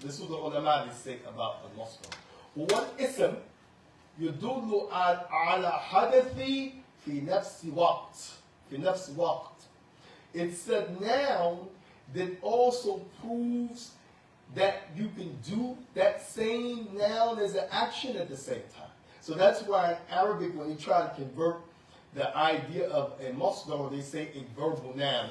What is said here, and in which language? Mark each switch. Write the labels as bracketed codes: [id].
[en] This is what the ulama say about al-masdar. [ar] Huwa ism يدل على حدث في نفس وقت في نفس الوقت. [en] It's a noun that also proves that you can do that same noun as an action at the same time. So that's why in Arabic, when they try to convert the idea of a masdar, they say a verbal noun.